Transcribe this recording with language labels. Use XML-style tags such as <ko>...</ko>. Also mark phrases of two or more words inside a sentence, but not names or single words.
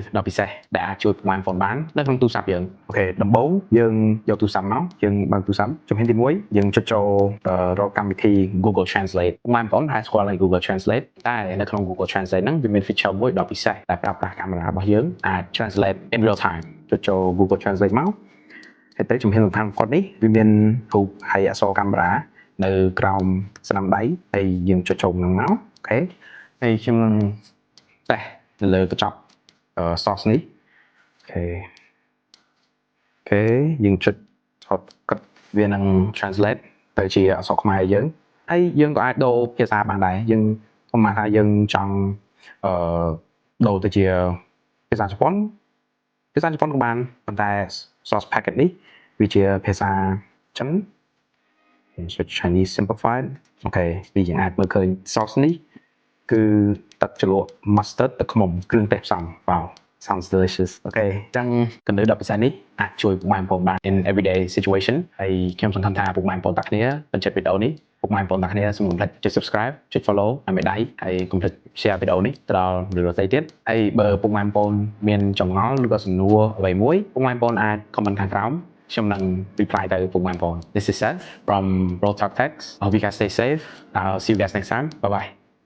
<km>ដ៏ពិសេសដែលអាចជួយពុកម៉ែបងប្អូនបាននៅក្នុងទូរស័ព្ទយើងអូខេដំបូងយើងយកទូរស័ព្ទមកយើងបើកទូរស័ព្ទជំហានទី 1យើងចុចចូលរកកម្មវិធី Google Translate ពុកម៉ែបងប្អូនអាចស្គាល់ Google Translate តែនៅក្នុង Google Translate ហ្នឹងវាមាន feature មួយដ៏ពិសេសដែលប្រើប្រាស់កាមេរ៉ារបស់យើងអាច</km> <en>translate in real time</en> <km>ចុចចូល Google Translate មកហើយទៅជំហានសំខាន់បំផុតនេះវាមានរូបហើយអក្សរកាមេរ៉ានៅក្រោមស្នាមដៃហើយយើងចុចចូលនឹងមកអូខេហើយខ្ញុំនឹងតេស្តនៅលើកញ្ចក់ source នេះ អូខេយើងចុចថតគិតវានឹង translate ទៅជាអក្សរខ្មែរយើងហើយយើងក៏អាចដូរភាសាបានដែរយើងប្រហែលថាយើងចង់ដូរទៅជាភាសាជប៉ុនក៏ បានប៉ុន្តែ</km> <en>source packet</en> <km>នេះវាជាភាសាចិន</km> <en>switch Chinese simplified</en> <km>អូខេវាយើងអាចមើលឃើញ source នេះគឺទឹកជ្រលក់ mustard ទឹកឃ្មុំគ្រឿងទេសផ្សំ</km> <en>wow sounds delicious</en> <km>អូខេអញ្ចឹងគន្លឹះដ៏ពិសេសនេះអាចជួយពុកម៉ែបងប្អូនបាន</km> <en>in everyday situation</en> <km>ហើយខ្ញុំសង្ឃឹមថាពុកម៉ែបងប្អូនទាំងគ្នាពេញចិត្តវីដេអូនេះពុកម៉ែបងប្អូនទាំងគ្នាសូមកុំភ្លេចចុច subscribe ចុច follow ឲ្យមេដៃហើយកុំភ្លេច share វីដេអូនេះទៅដល់មនុស្សដទៃទៀតហើយបើពុកម៉ែបងប្អូនមានចម្ងល់ឬក៏សំណួរអ្វីមួយពុកម៉ែបងប្អូនអាច comment ខាងក្រោមខ្ញុំនឹង reply ទៅពុកម៉ែបងប្អូន</km> <en>This is Seth from Roll Talk Text. I hope you guys stay safe. I'll see you guys next time. Bye bye.</en>